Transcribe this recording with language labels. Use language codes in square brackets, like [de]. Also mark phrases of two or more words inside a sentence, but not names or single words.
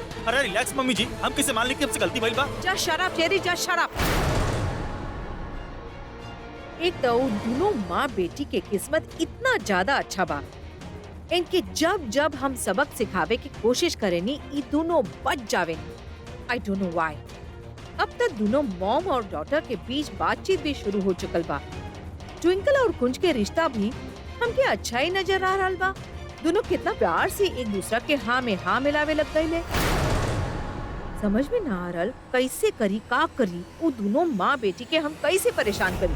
[bho] अरे रिलैक्स मम्मी जी, हम किसे मान ली कि हमसे गलती भइल बा? जा शराब चेरी, जा शराब। एक तो दोनों माँ बेटी के किस्मत इतना ज्यादा अच्छा बा, इनके जब जब हम सबक सिखावे की कोशिश करेनी, ये दोनों बच जावे। [en] I don't know why. [bho] अब तक दोनों मॉम और डॉटर के बीच बातचीत भी शुरू हो चुकल बा। ट्विंकल और कुंज के रिश्ता भी हमके अच्छा ही नजर आ रहा बा। दोनों कितना प्यार से एक दूसरा के हाँ में हाँ मिलावे लग गए। समझ में ना आ रहा कैसे करी, का करी, वो दोनों माँ बेटी के हम कैसे परेशान करी।